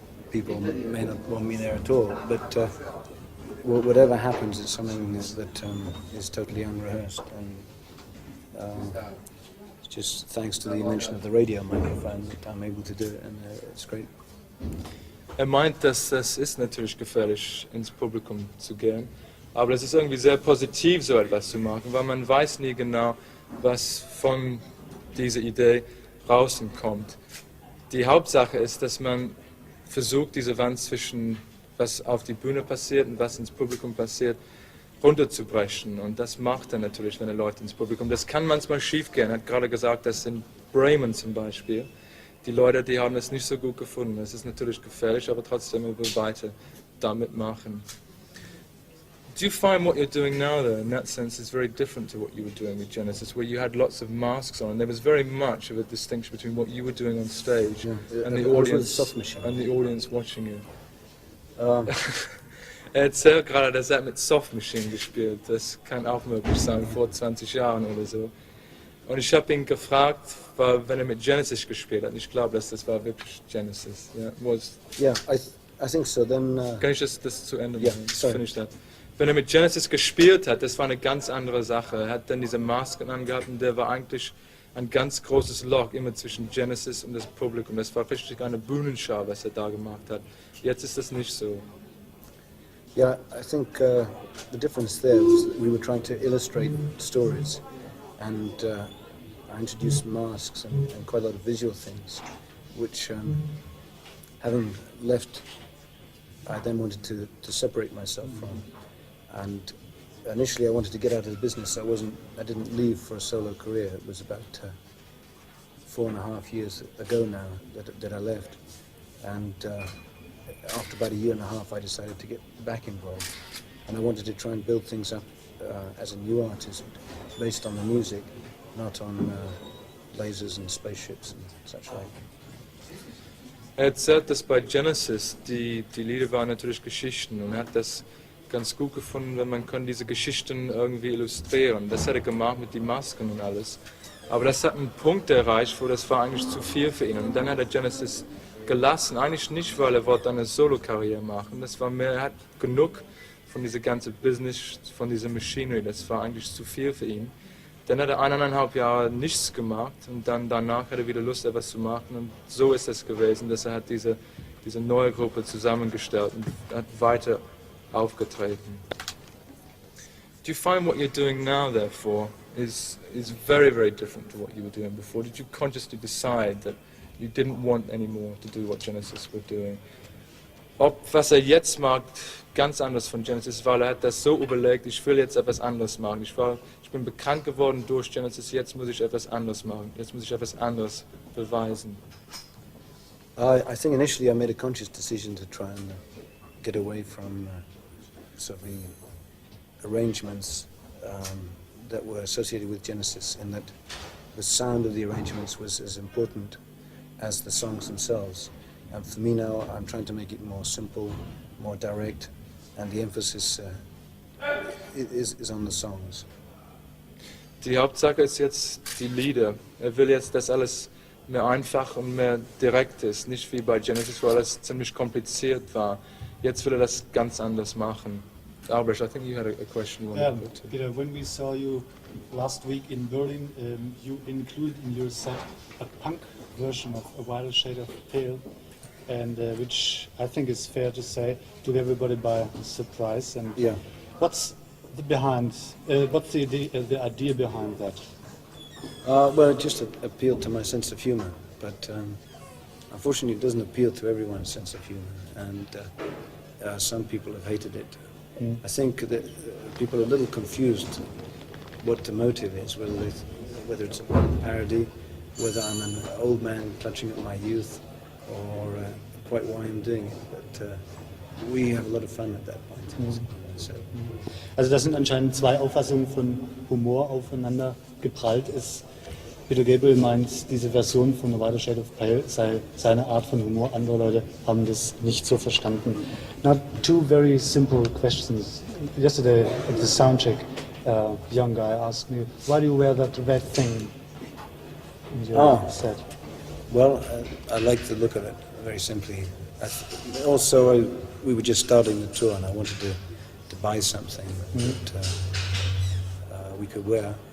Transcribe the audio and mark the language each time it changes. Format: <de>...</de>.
<en>People may not want me there at all, but whatever happens, it's something that is totally unrehearsed. And it's just thanks to the invention of the radio microphone that I'm able to do it, and it's great.</en> <de>Er meint, dass das ist natürlich gefährlich, ins Publikum zu gehen, aber das ist irgendwie sehr positiv, so etwas zu machen, weil man weiß nie genau, was von dieser Idee draußen kommt. Die Hauptsache ist, dass man versucht, diese Wand zwischen was auf die Bühne passiert und was ins Publikum passiert, runterzubrechen. Und das macht er natürlich, wenn er Leute ins Publikum. Das kann manchmal schief gehen. Er hat gerade gesagt, dass in Bremen zum Beispiel, die Leute, die haben es nicht so gut gefunden. Es ist natürlich gefährlich, aber trotzdem wir will weiter damit machen.</de> <en>Do you find what you're doing now, though, in that sense, is very different to what you were doing with Genesis, where you had lots of masks on, and there was very much of a distinction between what you were doing on stage and the audience watching you?</en> <de>Er erzählt gerade, dass er mit Soft Machine gespielt. Das kann auch möglich sein, vor 20 Jahren oder so. Und ich habe ihn gefragt, wenn er mit Genesis gespielt hat. Ich glaube, dass das war wirklich Genesis.</de> <en>Yeah, I think so. Then.</en> <de>Kann ich das zu Ende machen?</de> <en>Yeah, sorry. Finish that.</en> <de>Wenn er mit Genesis gespielt hat, das war eine ganz andere Sache. Er hat dann diese Masken angehabt und der war eigentlich ein ganz großes Loch immer zwischen Genesis und das Publikum. Das war richtig eine Bühnenschau, was er da gemacht hat. Jetzt ist das nicht so.</de> <en>Yeah, I think the difference there was that we were trying to illustrate stories, and I introduced masks and quite a lot of visual things, which having left, I then wanted to separate myself from. And initially I wanted to get out of the business. I didn't leave for a solo career. It was about 4.5 years ago now that I left. And after about 1.5 years I decided to get back involved. And I wanted to try and build things up as a new artist, based on the music, not on lasers and spaceships and such like.</en> <de>Er erzählt, dass bei Genesis die Lieder waren natürlich Geschichten und er hat das ganz gut gefunden, wenn man kann diese Geschichten irgendwie illustrieren. Das hat er gemacht mit den Masken und alles. Aber das hat einen Punkt erreicht, wo das war eigentlich zu viel für ihn. Und dann hat er Genesis gelassen. Eigentlich nicht, weil er wollte eine Solo-Karriere machen. Das war mehr, er hat genug von diesem ganzen Business, von dieser Machinery. Das war eigentlich zu viel für ihn. Dann hat er 1,5 Jahre nichts gemacht und dann danach hat er wieder Lust, etwas zu machen. Und so ist es gewesen, dass er hat diese neue Gruppe zusammengestellt und hat weiter aufgetreten.</de> <en>Do you find what you're doing now, therefore, is very, very different to what you were doing before? Did you consciously decide that you didn't want anymore to do what Genesis were doing?</en> <de>Ob was er jetzt macht, ganz anders von Genesis, weil er hat das so überlegt, ich will jetzt etwas anderes machen. Ich bin bekannt geworden durch Genesis, jetzt muss ich etwas anderes machen. Jetzt muss ich etwas anderes beweisen.</de> <en>I think initially I made a conscious decision to try and get away from sort of the arrangements that were associated with Genesis, in that the sound of the arrangements was as important as the songs themselves. And for me now, I'm trying to make it more simple, more direct, and the emphasis is on the songs.</en> <de>Die Hauptsache ist jetzt die Lieder. Will jetzt, dass alles mehr einfach und mehr direkt ist. Nicht wie bei Genesis, wo alles ziemlich kompliziert war. Jetzt will das ganz anders machen.</de> <en>Albrecht, I think you had a question you wanted to put to. Peter, when we saw you last week in Berlin, you included in your set a punk version of A Wider Shade of Pale, and which I think is fair to say took everybody by surprise. And Yeah. what's the idea behind that? Well, it just appealed to my sense of humor, but unfortunately it doesn't appeal to everyone's sense of humor, and some people have hated it. I think that people are a little confused what the motive is, whether it's a parody, whether I'm an old man clutching at my youth, or quite why I'm doing it. But we have a lot of fun at that point. So.</en> <de>Also das sind anscheinend zwei Auffassungen von Humor aufeinander geprallt ist. Peter Gabriel meint, diese Version von A Wider Shade of Pale sei seine Art von Humor. Andere Leute haben das nicht so verstanden.</de> <en>Now, two very simple questions. Yesterday at the soundcheck, a young guy asked me, why do you wear that red thing in your set? Well, I like the look of it, very simply. Also, we were just starting the tour, and I wanted to buy something that we could wear.</en>